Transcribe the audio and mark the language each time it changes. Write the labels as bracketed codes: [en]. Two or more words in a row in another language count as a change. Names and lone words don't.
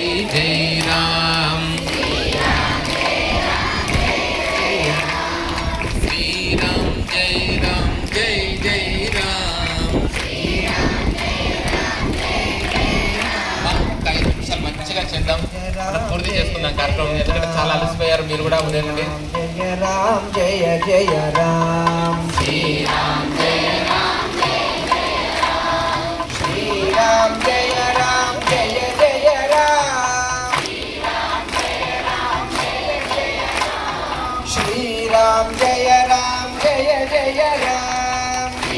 [hi] जय राम श्री राम जय राम जय जय राम [te] మంచిగా చేద్దాం పూర్తి చేసుకుందాం కార్యక్రమం ఎందుకంటే చాలా అలసిపోయారు మీరు కూడా ఉదయం నుండి జయ రామ్ జయ జయ రామ్ శ్రీరామ్ జయ రామ్ శ్రీరామ్ జయ రామ్ జయ జయ రామ్ శ్రీరామ్ జయ రామ్ జయ జయ రామ్